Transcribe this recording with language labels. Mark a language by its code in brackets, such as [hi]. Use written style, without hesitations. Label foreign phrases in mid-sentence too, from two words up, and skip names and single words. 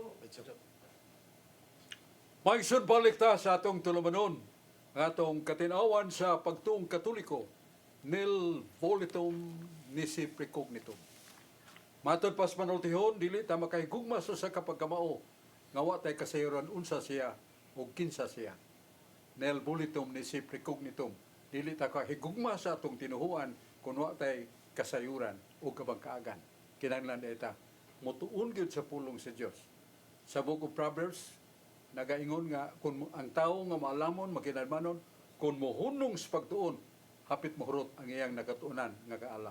[ceb] Maigsoon balik ta sa atong tulumanon, atong katinawan sa pagtuong katoliko, [la] nil volitum nisi precognitum. [ceb] Matod pas manultihon, dili ta makahigugma sa kapagkamao, nga wa tay kasayuran unsa siya o kinsa siya. [la] Nil volitum nisi precognitum. [ceb] Dili ta kahigugma sa atong tinuhuan kung wa tay kasayuran o kabangkaagan. Kinahanglan ita motuon gyud sa pulong sa Dios. Sa Book of Proverbs, nagaingon nga kung ang tao nga maalamon, makinalmanon, kung mohunong sa pagtuon, hapit mohurot ang iyang nakatuunan nga kaalam.